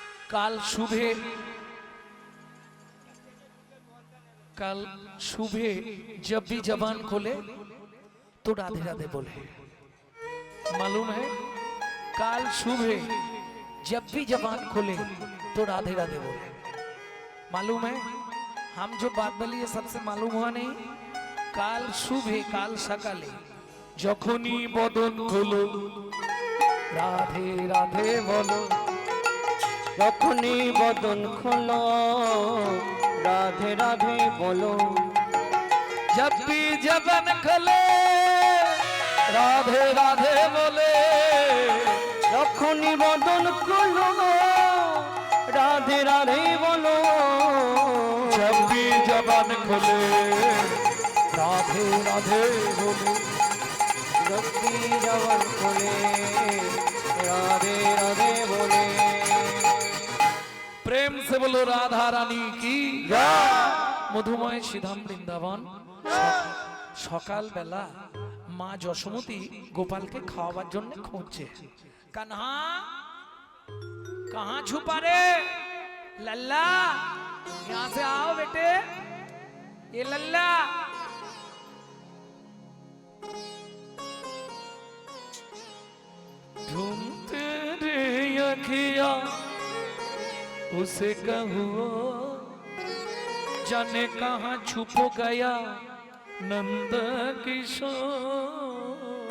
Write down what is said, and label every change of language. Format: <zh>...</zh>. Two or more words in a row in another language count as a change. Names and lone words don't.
<hi>काल सुबह जब भी जबान खोले तो राधे राधे बोले। मालूम है? काल सुबह जब भी जबान खोले तो राधे राधे बोले। मालूम है? हम जो बात बोली है सबसे मालूम हुआ नहीं? काल सुबह</hi> <bn>কাল সকালে যখনি বদন খোলো রাধে রাধে বলো। যখনই বদন খোলো রাধে রাধে বলো।</bn> <hi>जब भी जबान खोले राधे राधे बोले।</hi> <bn>যখনই বদন খোলো রাধে রাধে বলো।</bn> <hi>जब भी जबान खोले राधे राधे बोले।</hi> <bn>যখনই জবান খোলে রাধে রাধে বলে।</bn> <hi>प्रेम से बोलो राधा रानी की</hi> <bn>মধুময় শ্রীধাম বৃন্দাবন। সকাল বেলা মা যশোমতী গোপালকে খাওয়াবার জন্য খুঁজছে।</bn> <hi>কাन्हा कहाँ छुपा रे? लल्ला यहाँ से आओ बेटे। ये लल्ला ढूंढते रे अखियाँ उसे कहो जाने कहाँ छुप गया नंद किशोर।</hi>